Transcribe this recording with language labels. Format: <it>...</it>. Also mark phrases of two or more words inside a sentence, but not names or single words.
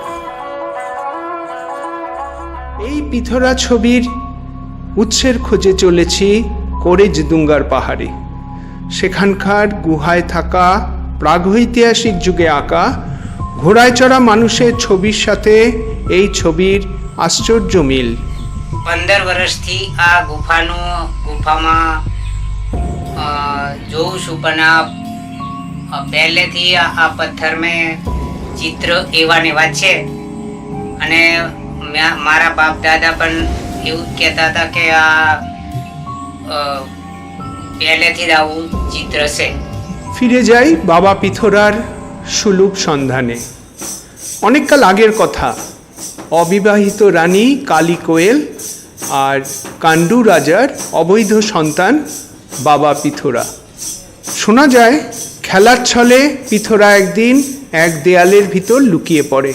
<bn>এই পিথোরা ছবির উৎসের খোঁজে চলেছি কোরেজদুঙ্গার পাহাড়ে। সেখানকার গুহায় থাকা প্রাগৈতিহাসিক যুগে আঁকা ঘোড়ায় চড়া মানুষের ছবির সাথে এই ছবির আশ্চর্য মিল।</bn> <gu>15 વર્ષથી આ ગુફામાં જોઉં છું, પણ પહેલેથી આ પથ્થર મેં ચિત્ર એવા ને એવા છે, અને મારા બાપ દાદા પણ એવું કહેતા હતા કે આ પહેલેથી જ આવું ચિત્ર છે।</gu> <bn>ফিরে যাই বাবা পিথোরার সুলুপ সন্ধানে। অনেককাল আগের কথা, অবিবাহিত রানী কালী কোয়েল আর কান্ডু রাজার অবৈধ সন্তান বাবা পিথোরা। শোনা যায় খেলার ছলে পিথোরা একদিন এক দেয়ালের ভিতর লুকিয়ে পড়ে।</bn>